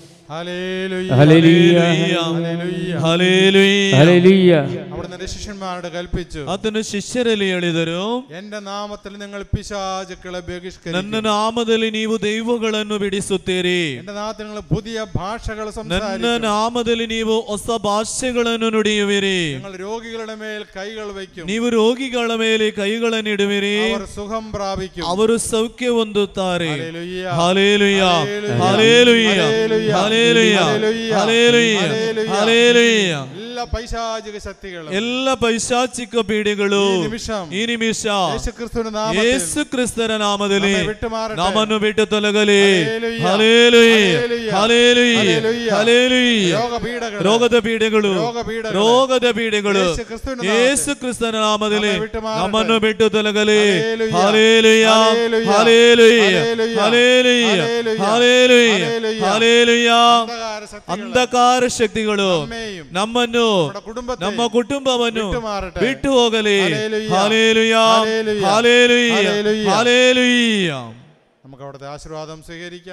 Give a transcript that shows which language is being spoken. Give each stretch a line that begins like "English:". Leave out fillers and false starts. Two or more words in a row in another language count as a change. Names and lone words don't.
Malayalam: അവിടുന്ന് ശിഷ്യന്മാരോട് കൽപ്പിച്ചു,
Kannada: ಆತನು ಶಿಷ್ಯರಲ್ಲಿ ಹೇಳಿದರು,
Malayalam: എന്റെ നാമത്തിൽ നിങ്ങൾ പിശാചുക്കളെ ബഹിഷ്കരിക്കും,
Kannada: ನನ್ನ ನಾಮದಲ್ಲಿ ನೀವು ದೈವಗಳನ್ನು ಬಿಡಿಸುತ್ತೀರಿ,
Malayalam: എന്റെ നാമത്തിൽ നിങ്ങൾ പുതിയ ഭാഷകൾ
Kannada: ನನ್ನ
Malayalam: സംസാരിക്കും,
Kannada: ನಾಮದಲ್ಲಿ ನೀವು ಹೊಸ ಭಾಷೆಗಳನ್ನು ನುಡಿಯುವಿರಿ,
Malayalam: നിങ്ങൾ രോഗികളുടെ മേൽ കൈകൾ വയ്ക്കും,
Kannada: ನೀವು ರೋಗಿಗಳ ಮೇಲೆ ಕೈಗಳನ್ನು ಇಡುವಿರಿ,
Malayalam: അവർ സുഖം പ്രാപിക്കും,
Kannada: ಅವರು ಸೌಖ್ಯ ಹೊಂದುತ್ತಾರೆ.
Malayalam: ഹല്ലേലൂയ, ഹല്ലേലൂയ, ഹല്ലേലൂയ, ഹല്ലേലൂയ,
Kannada: ಹಲ್ಲೆಲೂಯಾ, ಹಲ್ಲೆಲೂಯಾ.
Malayalam: എല്ലാ പൈശാചിക ശക്തികളും, എല്ലാ പൈശാചിക
Kannada: പീಡೆಗಳು ಈ ನಿಮಿಷ ಯೇಸು ಕ್ರಿಸ್ತನ ನಾಮದಲ್ಲಿ ನಮ್ಮನ್ನು ಬಿಟ್ಟು ತೊಲಗಲಿ. ಹಲ್ಲೆಲೂಯಾ, ಹಲ್ಲೆಲೂಯಾ, ಹಲ್ಲೆಲೂಯಾ. ರೋಗದ ಪೀಡೆಗಳು ಯೇಸು ಕ್ರಿಸ್ತನ ನಾಮದಲ್ಲಿ ನಮ್ಮನ್ನು ಬಿಟ್ಟು ತೊಲಗಲಿ. ಹಲ್ಲೆಲೂಯಾ, ಹಲ್ಲೆಲೂಯಾ, ಹಲ್ಲೆಲೂಯಾ, ಹಲ್ಲೆಲೂಯಾ, ಹಲ್ಲೆಲೂಯಾ. ಅಂಧಕಾರ ಶಕ್ತಿಗಳು ನಮ್ಮನ್ನು, ನಮ್ಮ ಕುಟುಂಬವನ್ನು ಬಿಟ್ಟು ಹೋಗಲಿ.
Malayalam: ഹല്ലേലൂയാ, ഹല്ലേലൂയാ, ഹല്ലേലൂയാ. നമുക്ക് അവിടുത്തെ ആശീർവാദം സ്വീകരിക്കാം.